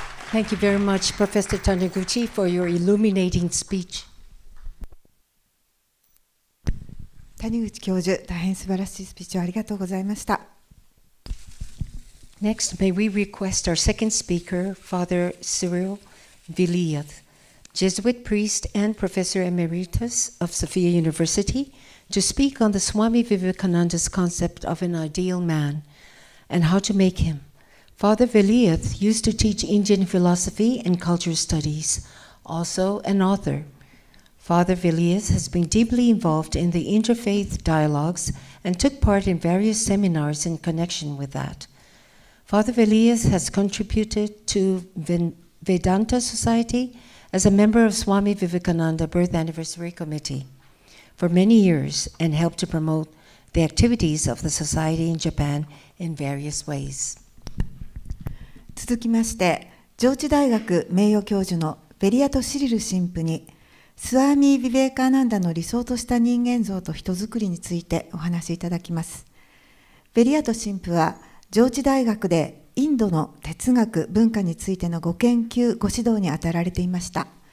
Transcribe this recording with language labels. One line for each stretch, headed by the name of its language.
English: Thank you very much, Professor Taniguchi, for your illuminating speech.
Japanese: 谷口教授、大変素晴らしいスピーチをありがとうございました。
English: Next, may we request our second speaker, Father Cyril Viliath, Jesuit priest and Professor Emeritus of Sophia University, to speak on the Swami Vivekananda's concept of an ideal man and how to make him. Father Viliath used to teach Indian philosophy and culture studies, also an author. Father Viliath has been deeply involved in the interfaith dialogues and took part in various seminars in connection with that. Father Viliath has contributed to Vedanta Society as a member of Swami Vivekananda Birth Anniversary Committee for many years and helped to promote the activities of the society in Japan in various ways.
Japanese: 続きまして、上智大学名誉教授のベリアト・シリル神父に、スワーミー・ヴィヴェーカーナンダの理想とした人間像と人づくりについてお話しいただきます。ベリアト神父は、上智大学でインドの哲学・文化についてのご研究・ご指導に当たられていました。